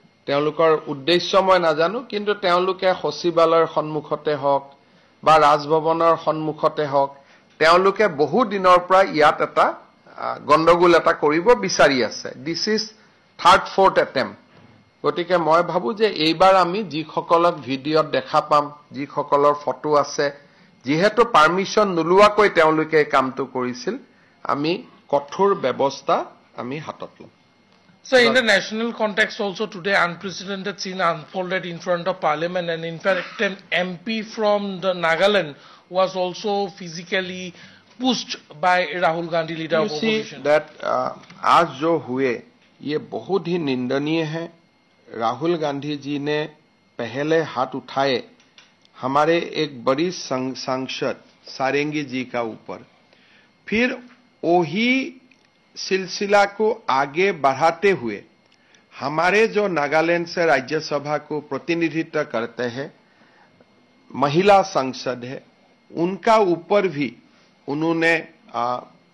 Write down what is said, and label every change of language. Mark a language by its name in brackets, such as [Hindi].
[Assamese] তেওঁলোকৰ উদ্দেশ্য মই নাজানো কিন্তু তেওঁলোকে সচিবালয়ৰ সন্মুখতে হওক বা ৰাজভৱনৰ সন্মুখতে হওক তেওঁলোকে বহু দিনৰ পৰা ইয়াত এটা গণ্ডগোল এটা কৰিব বিচাৰি আছে [English] this is third fourth attempt [Assamese] গতিকে মই ভাবো যে এইবাৰ আমি যিসকলক ভিডিঅ'ত দেখা পাম যিসকলৰ ফটো আছে যেহেতু পাৰমিশন নোলোৱাকৈ তেওঁলোকে কামটো কৰিছিল আমি কঠোৰ ব্যৱস্থা আমি হাতত লম [English] So in the national context also today unprecedented scene unfolded in front of parliament and in fact an MP from the Nagaland was also physically pushed by Rahul Gandhi leader of opposition. That [Hindi] आज जो हुए ये बहुत ही निंदनीय है राहुल गांधी जी ने पहले हाथ उठाए हमारे एक बड़ी सांसद सारंगी जी का ऊपर फिर वही सिलसिला को आगे बढ़ाते हुए हमारे जो नागालैंड से राज्यसभा को प्रतिनिधित्व करते हैं महिला सांसद है उनका ऊपर भी उन्होंने